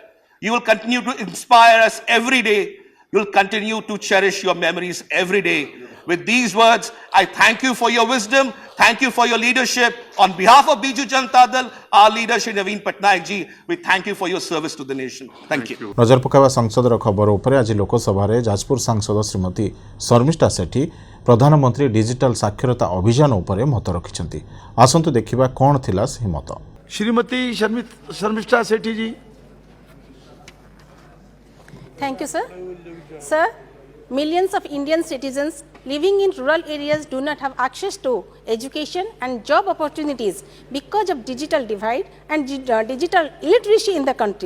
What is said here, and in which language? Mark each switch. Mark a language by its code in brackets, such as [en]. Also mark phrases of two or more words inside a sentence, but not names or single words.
[en] You will continue to inspire us every day. You will continue to cherish your memories every day. With these words, I thank you for your wisdom. Thank you for your leadership. On behalf of Biju Janata Dal, our leader Shri Naveen Patnaik ji, we thank you for your service to the nation. Thank you. [or] ନଜର ପକାବା ସଂସଦର ଖବର ଉପରେ ଆଜି ଲୋକସଭା ଜାଜପୁର ସାଂସଦ ଶ୍ରୀମତୀ ଶର୍ମିଷ୍ଠା ସେଠୀ ପ୍ରଧାନମନ୍ତ୍ରୀ ଡିଜିଟାଲ ସାକ୍ଷରତା ଅଭିଯାନ ଉପରେ ମତ ରଖିଛନ୍ତି। ଆସନ୍ତୁ ଦେଖିବା କଣ ଥିଲା ସେ ମତ। श्रीमती शर्मिष्ठा सेठी जी। [en] Thank you, sir. Sir, millions of Indian citizens living in rural areas do not have access to education and job opportunities because of digital divide and digital illiteracy in the country.